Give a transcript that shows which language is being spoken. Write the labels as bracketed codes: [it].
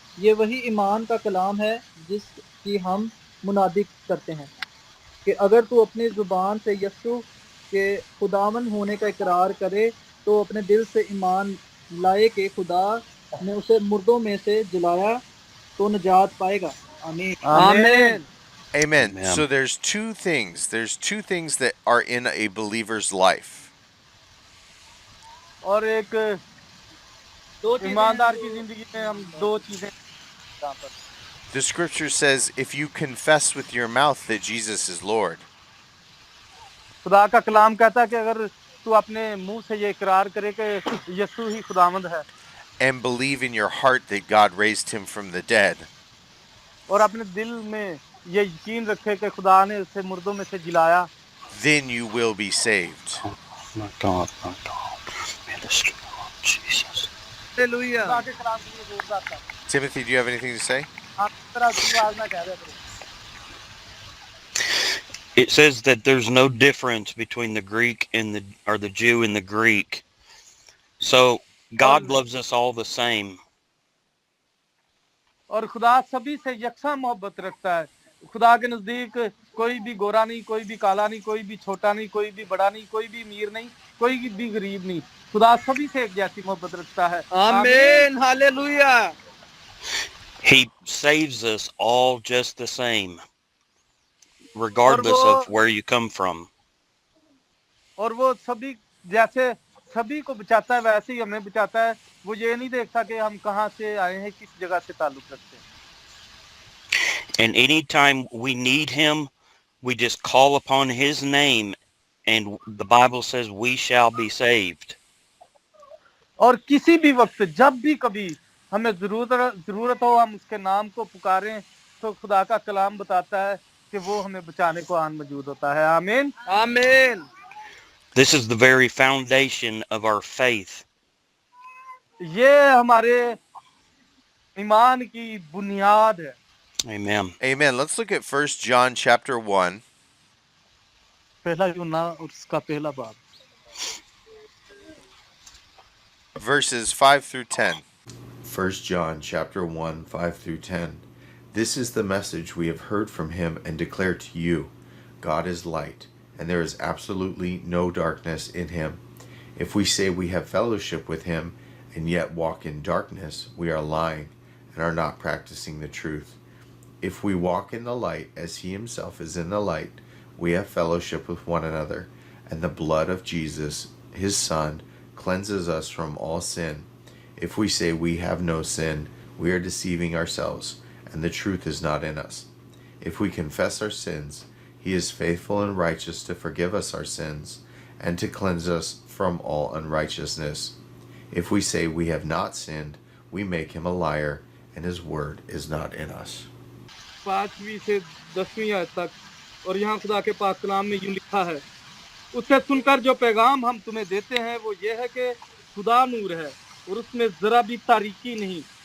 [hi] ये वही ईमान का कलाम है जिसकी हम मुनादी करते हैं कि अगर तू अपनी जुबान से यस्सु के खुदावन होने का इकरार करे तो अपने दिल से ईमान लाए कि खुदा ने उसे मुर्दों में से जिलाया तो निजात पाएगा। आमीन। आमीन। [en] Amen. Amen. So there's two things. There's two things that are in a believer's life. [hi] और एक दो चीजें ईमानदार हैं की जो जिंदगी में हम दो चीजें यहाँ पर [en] The scripture says, if you confess with your mouth that Jesus is Lord, [hi] खुदा का कलाम कहता है कि अगर तू अपने मुंह से ये इकरार करे कि यीशु ही खुदावंद है [en] and believe in your heart that God raised him from the dead, [hi] और अपने दिल में ये यकीन रखे कि खुदा ने उसे मुर्दों में से जिलाया, [en] then you will be saved. My God, my God. Man, this Jesus. [hi] Hallelujah. खुदा के कलाम के लिए जोरदार था। [en] Timothy, do you have anything to say? [hi] आप इस तरह की आवाज ना कह रहे करो। [en] It says that there's no difference between the Greek and the Jew and the Greek. So God loves us all the same. [hi] और खुदा सभी से यकसा मोहब्बत रखता है। खुदा के नजदीक कोई भी गोरा नहीं, कोई भी काला नहीं, कोई भी छोटा नहीं, कोई भी बड़ा नहीं, कोई भी अमीर नहीं, कोई भी गरीब नहीं। खुदा सभी से एक जैसी मोहब्बत रखता है। आमीन। Hallelujah. [en] He saves us all just the same, regardless of where you come from. [hi] और वो सभी जैसे सभी को बचाता है वैसे ही हमें बचाता है। वो ये नहीं देखता कि हम कहाँ से आए हैं, किस जगह से ताल्लुक रखते हैं। [en] And anytime we need him, we just call upon his name, and the Bible says we shall be saved. [hi] और किसी भी वक्त जब भी कभी हमें जरूरत हो हम उसके नाम को पुकारें तो खुदा का कलाम बताता है कि वो हमें बचाने को आन मौजूद होता है। आमीन। आमीन। [en] This is the very foundation of our faith. [hi] ये हमारे ईमान की बुनियाद है। [en] Amen. Amen. Let's look at 1 John chapter 1, [hi] पहला यूहन्ना उसका पहला बाब [en] verses 5 through 10. 1 John chapter 1, 5 through 10. This is the message we have heard from him and declare to you. God is light, and there is absolutely no darkness in him. If we say we have fellowship with him and yet walk in darkness, we are lying and are not practicing the truth. If we walk in the light as he himself is in the light, we have fellowship with one another, and the blood of Jesus, his Son, cleanses us from all sin. If we say we have no sin, we are deceiving ourselves, and the truth is not in us. If we confess our sins, he is faithful and righteous to forgive us our sins and to cleanse us from all unrighteousness. If we say we have not sinned, we make him a liar, and his word is not in us. [hi] 5वीं से 10वीं आयत तक। और यहाँ खुदा के पाक कलाम में यूं लिखा है, उससे सुनकर जो पैगाम हम तुम्हें देते हैं वो ये है कि खुदा नूर है और उसमें जरा भी तारीकी नहीं।